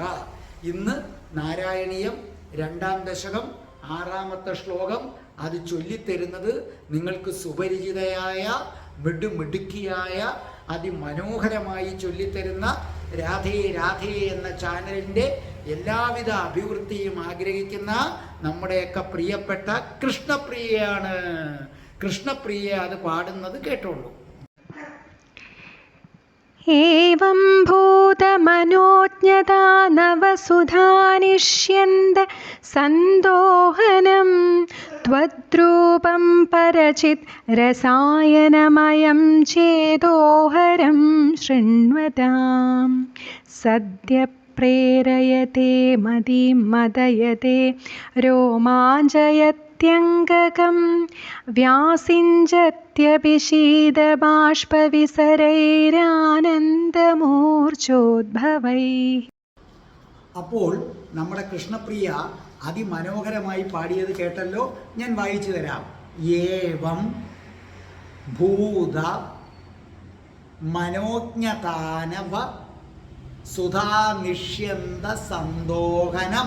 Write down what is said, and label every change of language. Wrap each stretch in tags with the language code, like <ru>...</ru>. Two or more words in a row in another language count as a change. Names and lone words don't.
<ml>ഇന്ന് നാരായണീയം 2-ാം ദശകം 6-ാമത്തെ ശ്ലോകം അത് ചൊല്ലിത്തരുന്നത് നിങ്ങൾക്ക് സുപരിചിതയായ മിടുക്കിയായ അതിമനോഹരമായി ചൊല്ലിത്തരുന്ന രാധേ രാധേ എന്ന ചാനലിൻ്റെ എല്ലാവിധ അഭിവൃദ്ധിയും ആഗ്രഹിക്കുന്ന നമ്മുടെയൊക്കെ പ്രിയപ്പെട്ട കൃഷ്ണപ്രിയയാണ്. കൃഷ്ണപ്രിയ അത് പാടുന്നത് കേട്ടോളൂ.</ml> <sa>एवं भूतमनोज्ञता नवसुधानिष्यन्द सन्दोहनं त्वद्रूपं परचित् रसायनमयं चेदोहरं शृण्वतां सद्य प्रेरयते मदिं मदयते रोमाञ्चयत्यङ्गकं व्यासिञ्जत्यभिषीदबाष्पविसरैरानन्दमूर्च्छोद्भवैः.</sa> <ml>അപ്പോൾ നമ്മുടെ കൃഷ്ണപ്രിയ അതിമനോഹരമായി പാടിയത് കേട്ടല്ലോ. ഞാൻ വായിച്ചു തരാം.</ml> <sa>एवं भूत मनोज्ञतानव सुधानिष्यन्द सन्दोहनं.</sa>